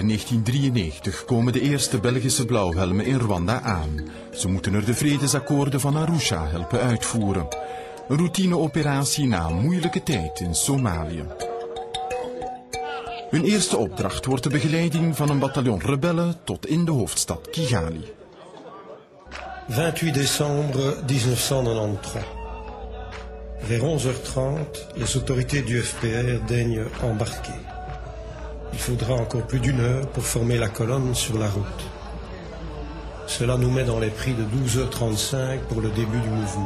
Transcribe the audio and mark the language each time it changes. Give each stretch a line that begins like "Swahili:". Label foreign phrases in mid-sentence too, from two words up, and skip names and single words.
Dutch: 1993 komen de eerste Belgische blauwhelmen in Rwanda aan. Ze moeten er de vredesakkoorden van Arusha helpen uitvoeren. Een routineoperatie na een moeilijke tijd in Somalië. Hun eerste opdracht wordt de begeleiding van een bataljon rebellen tot in de hoofdstad Kigali.
French: 28 décembre 1993. Vers 11h30, les autorités du FPR daignent embarquer. Il faudra encore plus d'1 heure pour former la colonne sur la route. Cela nous met dans les prix de 12h35 pour le début du mouvement.